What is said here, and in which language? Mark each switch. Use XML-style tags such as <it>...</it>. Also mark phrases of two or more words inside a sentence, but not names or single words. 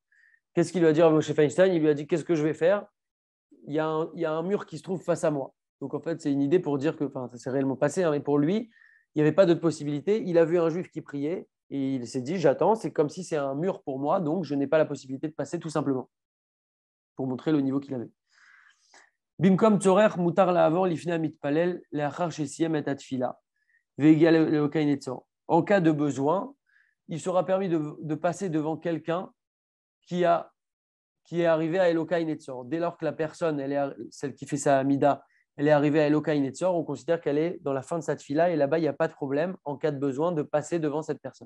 <fr>Qu'est-ce qu'il lui a dit à Moshe Feinstein? Il lui a dit, qu'est-ce que je vais faire? Il y a un mur qui se trouve face à moi. Donc, en fait, c'est une idée pour dire que, ça s'est réellement passé, hein, mais pour lui, il n'y avait pas d'autre possibilité. Il a vu un juif qui priait et il s'est dit, j'attends, c'est comme si c'est un mur pour moi, donc je n'ai pas la possibilité de passer tout simplement, pour montrer le niveau qu'il avait.</fr> <he>במקום צורך מותר לעבור לפני מתפלל לאחר שסיים את התפילה והגיע לאלוקי נצור.</he> <fr>En cas de besoin, il sera permis de passer devant quelqu'un qui est arrivée à</fr> <he>אלוקי נצור.</he> <fr>Dès lors que la personne, celle qui fait sa Amida, elle est arrivée à</fr> <he>אלוקי נצור,</he> <fr>on considère qu'elle est dans la fin de sa tfila et là-bas, il n'y a pas de problème en cas de besoin de passer devant cette personne.</fr>